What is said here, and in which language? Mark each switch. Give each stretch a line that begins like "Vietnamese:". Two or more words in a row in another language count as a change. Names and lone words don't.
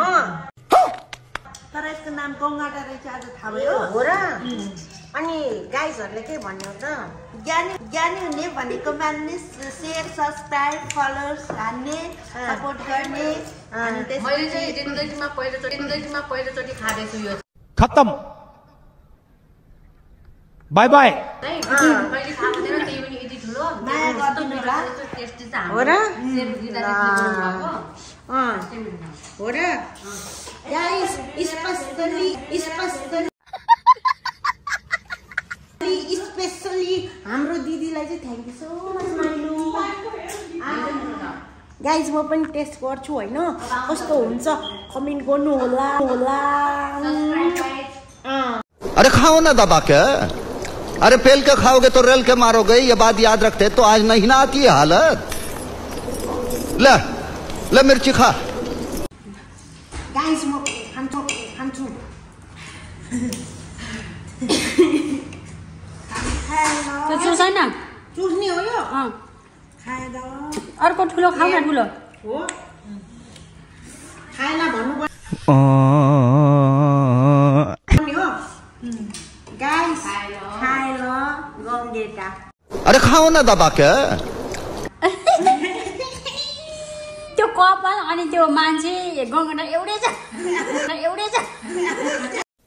Nepali: तर यसको नाम गङ्गाटा रहेछ आज थाहा भयो। हो र? अनि गाइजहरुले के भन्ने हो त? ज्ञानी हुने भनेको मान्ने
English: share subscribe followers
Nepali: हान्ने सपोर्ट गर्ने। मैले चाहिँ जिन्दगीमा पहिलोचोटि खाँदैछु यो।
English: खत्म bye bye.
Nepali: मैले खाएको थिएन त्यही पनि यति ठुलो माया गर्दिनु होला। टेस्टी छ हो र? हो र? गाइस स्पेशली हाम्रो दिदीलाई चाहिँ
English: thank you so much
Nepali: माइलु। गाइस म पनि टेस्ट गर्छु हैन कस्तो हुन्छ कमेन्ट गर्नु होला।
Hindi: अरे खाओ ना दबा के। अरे पेल के खाओगे तो रेल के मारोगे। ये बात याद रखते तो आज नहीं ना आती है हालत। ले मिर्ची खा।
Nepali: गाइस म खान्छु। त्यो चुर्दैन चुस्ने हो यो? खाएर अर्को ठुलो खाऊ न ठुलो हो। खाएन भन्नु पर्यो हो। गाइस खाएर गङ्गेटा।
Hindi: अरे खाओ ना दबा के।
Nepali: त्यो कपाल अनि त्यो मान्छे गङ्गटा एउटै छ।